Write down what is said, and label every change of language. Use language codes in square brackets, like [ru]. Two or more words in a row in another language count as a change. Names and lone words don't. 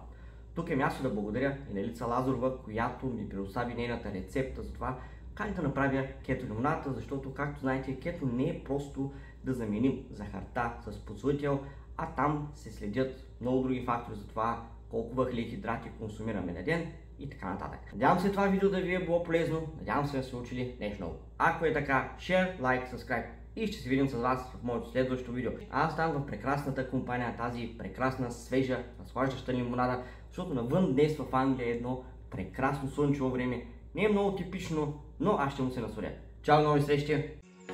[bg] Тук е място да благодаря и на Елица Лазарова, която ми предостави нейната рецепта за това как да направя кето лимонада, защото както знаете, кето не е просто да заменим захарта с подсладител, а там се следят много други фактори за това колко въглехидрати консумираме на ден и така нататък. Надявам се това видео да ви е било полезно, надявам се да се учили нещо ново. Ако е така, [en] share, like, subscribe [bg] и ще се видим с вас в моето следващо видео. Аз ставам в прекрасната компания, тази прекрасна, свежа, наслагваща лимонада, защото навън днес в Англия е едно прекрасно слънчево време. Не е много типично, но аз ще му се насладя. Чао, нови срещи!